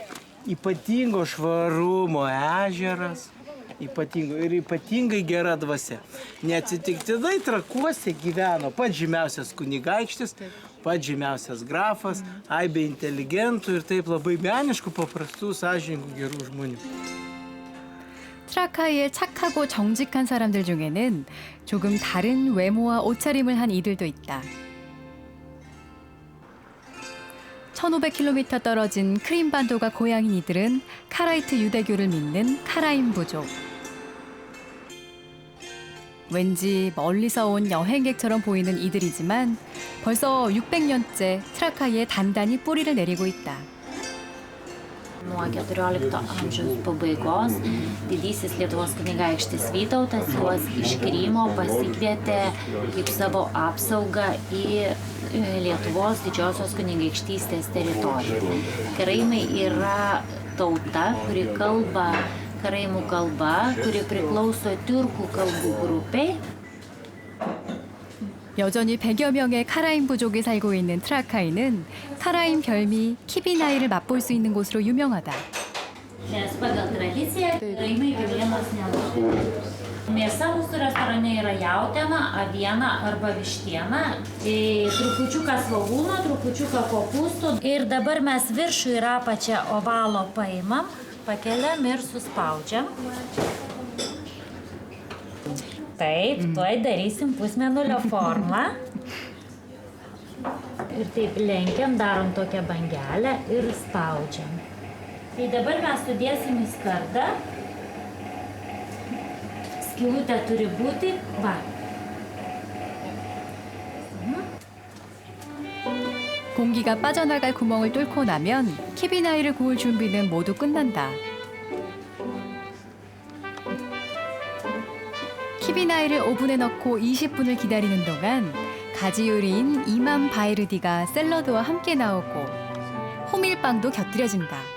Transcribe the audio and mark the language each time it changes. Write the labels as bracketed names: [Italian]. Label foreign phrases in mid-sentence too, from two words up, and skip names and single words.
[Lithuanian] Ypatingo švarumo ežeras, ypatingai gera dvasia. Neatsitiktinai Trakuose gyveno pats žymiausias kunigaikštis, pats žymiausias grafas, aibė inteligentų ir taip labai meniškų, paprastų, sąžiningų, gerų žmonių. [Korean] 트라카이의 착하고 정직한 사람들 중에는 조금 다른 외모와 옷차림을 한 이들도 있다. 1500km 떨어진 크림반도가 고향인 이들은 카라이트 유대교를 믿는 카라임 부족. 왠지 멀리서 온 여행객처럼 보이는 이들이지만 벌써 600년째 트라카이에 단단히 뿌리를 내리고 있다. [Lithuanian] Nuo 14 amžiaus pabaigos didysis Lietuvos kunigaikštis Vytautas juos iš Krymo pasikvietė kaip savo apsaugą į Lietuvos didžiosios kunigaikštystės teritoriją. Karaimai yra tauta, kuri kalba karaimų kalba, kuri priklauso tiurkų kalbų grupiai. [Korean] 여전히 100여 명의 카라임 부족이 살고 있는 트라카이는 카라임 별미 키비나이를 맛볼 수 있는 곳으로 유명하다. [Lithuanian] Nes pagal tradiciją karaimai kiaulienos nenaudoja. Mėsa mūsų restorane yra jautiena, aviena arba vištiena, trupučiuką svogūno, trupučiuką kopūstų. Ir dabar mes viršų ir apačią ovalo paimam, pakeliam ir suspaudžiam. Taip, tuoj darysim pusmėnulio formą. Ir taip lenkiam, darom tokią bangelę ir spaudžiam. Tai dabar mes sudėsim į skardą. Skylutė turi būti, va. [Korean] 공기가 빠져나갈 구멍을 뚫고 나면 키비나이를 구울 준비는 모두 끝난다. 키비나이를 오븐에 넣고 20분을 기다리는 동안 가지 요리인 이맘 바이르디가 샐러드와 함께 나오고 호밀빵도 곁들여진다.